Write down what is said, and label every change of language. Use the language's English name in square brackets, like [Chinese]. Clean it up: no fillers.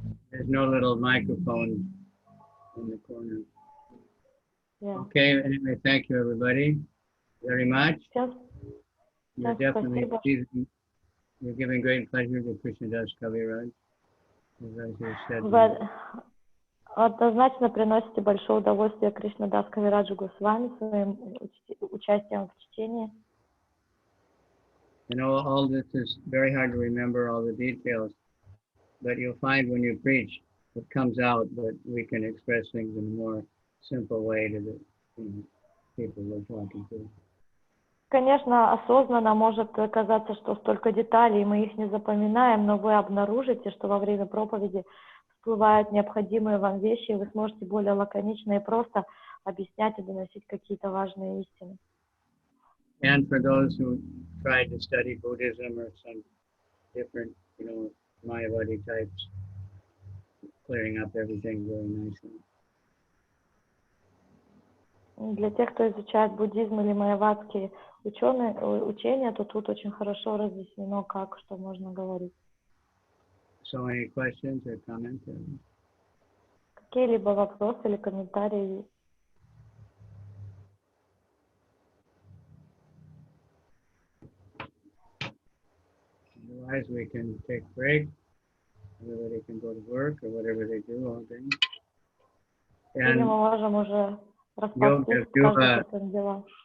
[English] There's no little microphone in the corner. Yeah. Okay, anyway, thank you everybody very much. You're definitely you're giving great pleasure to Krishnadas Kaviraj, as you said. [Russian] Вы однозначно приносите большое удовольствие Кришнадас Кавираджу Госвами своим участием в чтении. [English] You know, all this is very hard to remember, all the details, but you'll find when you preach, it comes out that we can express things in a more simple way to the people we're talking to. [Russian] Конечно, осознанно может казаться, что столько деталей, мы их не запоминаем, но вы обнаружите, что во время проповеди всплывают необходимые вам вещи, и вы сможете более лаконично и просто объяснять и доносить какие-то важные истины. [English] And for those who tried to study Buddhism or some different, Mayavadi types, clearing up everything very nicely. [Russian] Для тех, кто изучает буддизм или майявадские учения, то тут очень хорошо разъяснено, что можно говорить. [English] So any questions or comments? [Russian] Какие-либо вопросы или комментарии? [English] Otherwise, we can take a break. Everybody can go to work or whatever they do all day. [Russian] Или мы можем уже распастись, каждый по своим делам.